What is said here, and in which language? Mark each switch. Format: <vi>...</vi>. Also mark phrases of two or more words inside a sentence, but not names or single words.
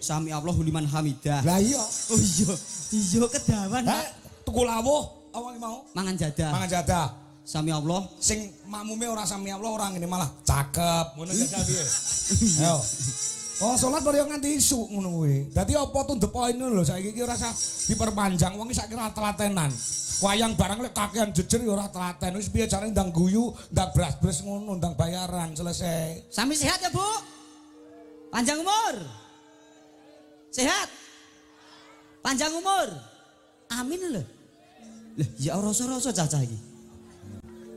<ar>سمع الله لمن حمده</ar> <jv>lah iya oh iya kedawan tuku lawuh apa mau mangan jadah</jv> <ar>سمع الله</ar> <jv>sing makmume ora</jv> <ar>سمع الله</ar> <jv>ora ngene malah cakep ngono jajal piye ayo oh salat baru nganti isuk ngono kuwi dadi apa</jv> <en>to the point</en> <jv>lho saiki iki ora usah diperpanjang wong iki saiki ora telatenan wayang barang lek kakean jejer ya ora telaten wis piye carane ndang guyu ndang bras-bras ngono ndang bayaran selesai sami sehat ya Bu panjang umur sehat panjang umur amin lho ya rasa-rasa cacah iki</jv>